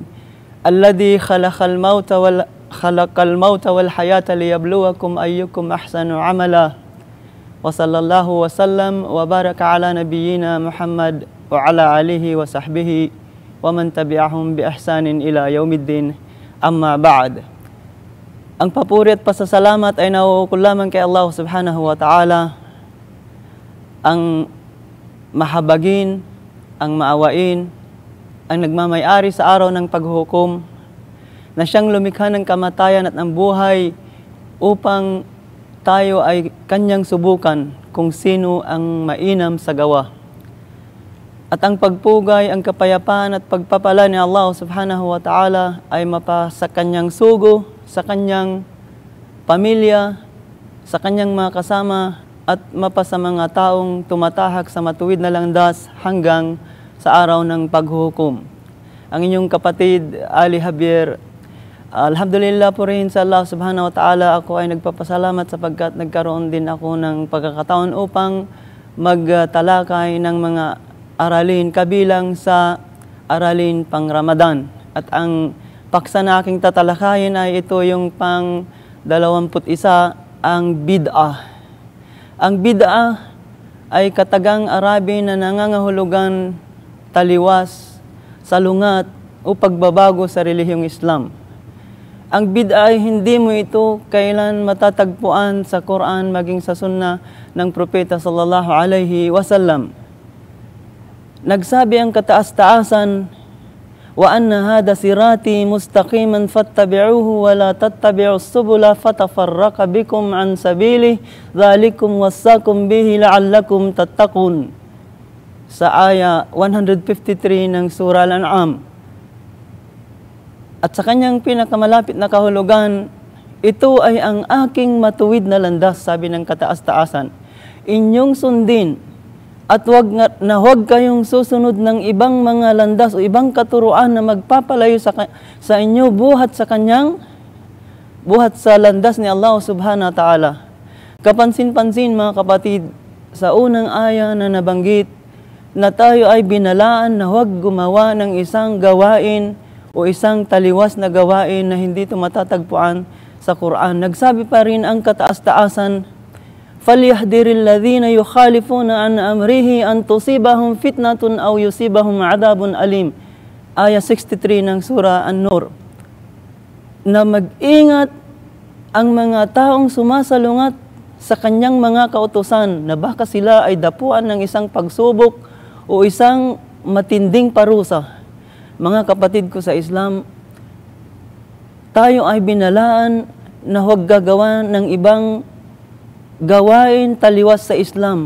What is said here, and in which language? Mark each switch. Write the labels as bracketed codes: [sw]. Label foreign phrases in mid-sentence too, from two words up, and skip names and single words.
[ar] الذي خلق الموت والحياة ليبلوكم أيكم أحسن عملا. وصلى الله وسلم وبارك على نبينا محمد وعلى آله وصحبه ومن تبعهم بإحسان إلى يوم الدين. أما بعد. [tl] Ang papuri at pasasalamat ay nauukol lamang kay Allah [ar] سبحانه وتعالى, [tl] ang mahabagin, ang maawain, ang nagmamay-ari sa araw ng paghukom, na siyang lumikha ng kamatayan at ng buhay upang tayo ay kanyang subukan kung sino ang mainam sa gawa. At ang pagpugay, ang kapayapaan at pagpapala ni Allah [ar] سبحانه وتعالى [tl] ay mapa sa kanyang sugo, sa kanyang pamilya, sa kanyang mga kasama, at mapa sa mga taong tumatahak sa matuwid na landas hanggang sa araw ng paghuhukom. Ang inyong kapatid, Ali Javier, alhamdulillah po rin sa Allah [ar] سبحانه وتعالى, [tl] ako ay nagpapasalamat sapagkat nagkaroon din ako ng pagkakataon upang magtalakay ng mga aralin kabilang sa aralin pang Ramadan. At ang paksa na aking tatalakayin ay ito yung pang 21, ang bid'ah. Ang bid'ah ay katagang Arabi na nangangahulugan taliwas, salungat o pagbabago sa relihiyong Islam. Ang bid'ah ay hindi mo ito kailan matatagpuan sa Quran maging sa sunnah ng Propeta [ar] صلى الله عليه وسلم. [tl] Nagsabi ang kataas-taasan, [ar] وأن هذا صراطي مستقيما فاتبعوه ولا تتبعوا السبل فتفرق بكم عن سبيله ذلكم وصاكم به لعلكم تتقون. [tl] Sa aya 153 ng Surah Al-An'am. At sa kanyang pinakamalapit na kahulugan, ito ay ang aking matuwid na landas, sabi ng kataas-taasan. Inyong sundin at huwag kayong susunod ng ibang mga landas o ibang katuruan na magpapalayo sa inyo buhat sa landas ni Allah [ar] سبحانه وتعالى. [tl] Kapansin-pansin mga kapatid, sa unang aya na nabanggit na tayo ay binalaan na huwag gumawa ng isang gawain o isang taliwas na gawain na hindi ito matatagpuan sa Quran. Nagsabi pa rin ang kataas-taasan, [ar] فَلْيَحْذِرِ الَّذِينَ يُخَالِفُونَ عَنْ أَمْرِهِ أَنْ تُصِيبَهُمْ فِتْنَةٌ أَوْ يُصِيبَهُمْ عَذَابٌ أَلِيمٌ. [tl] Aya 63 ng Surah An-Nur. Na mag-ingat ang mga taong sumasalungat sa kanyang mga kautusan na baka sila ay dapuan ng isang pagsubok o isang matinding parusa. Mga kapatid ko sa Islam, tayo ay binalaan na huwag gagawa ng ibang gawain taliwas sa Islam.